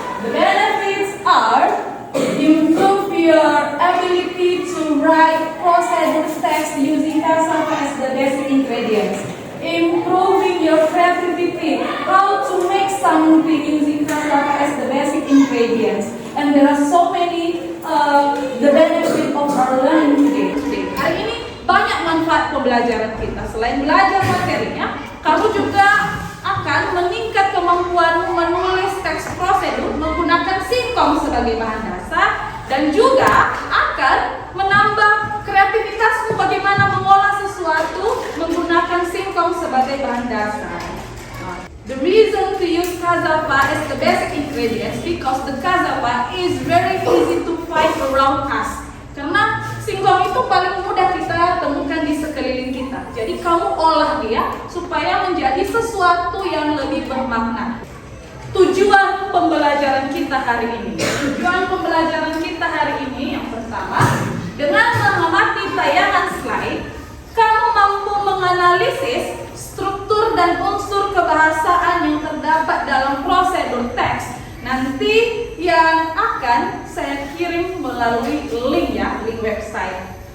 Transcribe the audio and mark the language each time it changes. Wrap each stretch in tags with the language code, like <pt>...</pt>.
<en>The benefits are improve your ability to write procedure text using cassava as the basic ingredients. Improving your creativity, how to make something using cassava as the basic ingredients. And there are so many the benefit of our learning today.</en> <id>Hari ini banyak manfaat pembelajaran kita. Selain belajar materinya, kamu juga akan meningkat kemampuanmu menulis teks prosedur menggunakan singkong sebagai bahan dasar, dan juga akan menambah kreativitasmu bagaimana mengolah sesuatu menggunakan singkong sebagai bahan dasar.</id> <en>The reason to use cassava as the basic ingredients because the cassava is very easy to find around us.</en> <id>Karena singkong itu paling mudah kita temukan di sekeliling kita. Jadi kamu olah dia supaya menjadi sesuatu yang lebih bermakna. Tujuan pembelajaran kita hari ini. Tujuan pembelajaran kita hari ini yang pertama, dengan mengamati tayangan slide, kamu mampu menganalisis struktur dan unsur kebahasaan yang terdapat dalam prosedur teks nanti yang akan saya kirim melalui link website.</id>